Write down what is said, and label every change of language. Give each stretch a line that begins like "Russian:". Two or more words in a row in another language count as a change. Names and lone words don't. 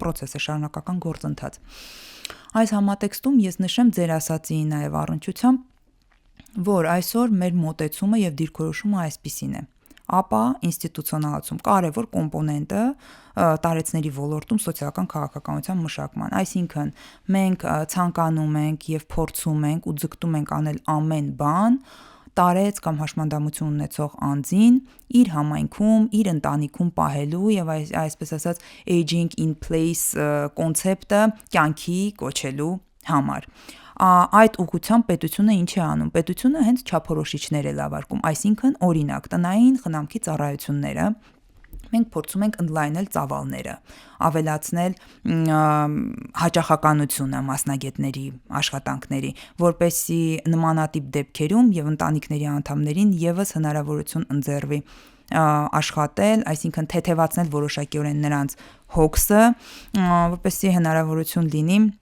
Armenian: process է, շարունակական գործընթաց։ Այս համատեքստում ես նշեմ ձեր ասածի նաև առնչությամբ որ այսօր մեր մոտեցումը եւ դիրքորոշումը այսպիսին է ապա ինստիտուցիոնալացում կարևոր կոմպոնենտը տարեցների ոլորտում սոցիալական քաղաքականության մշակման այսինքն մենք ցանկանում ենք եւ փորձում ենք ու ձգտում ենք անել ամեն բան տարեց կամ հաշմանդամություն ունեցող անձին իր համայնքում, իր ընտանիքում պահելու եւ այսպես ասած
English: aging in place
Armenian: կոնցեպտը կյանքի կոչելու համար Այդ ուղղությամբ պետությունը ինչ է անում պետությունը հենց չափորոշիչներ է լավարկում այսինքն օրինակ տնային խնամքի ծառայությունները մենք փորձում ենք ընդլայնել ծավալները ավելացնել հաճախականությունը մասնագետների աշխատանքների որպեսզի նմանատիպ դեպքերում եւ ընտանիքների անդամներին եւս հնարավորություն ընձեռվի աշխատել, այսինքն թեթևացնել որոշակիորեն նրանց հոգսը որպեսզի հնարավորություն լինի